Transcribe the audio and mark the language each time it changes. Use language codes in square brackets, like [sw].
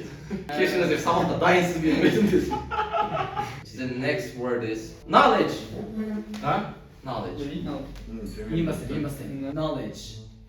[kk] Кешіңіздер, сабақта дайынсыз келмедім десін. [en] The next word is knowledge. А? Knowledge. [kk] Ең бастайын. Knowledge.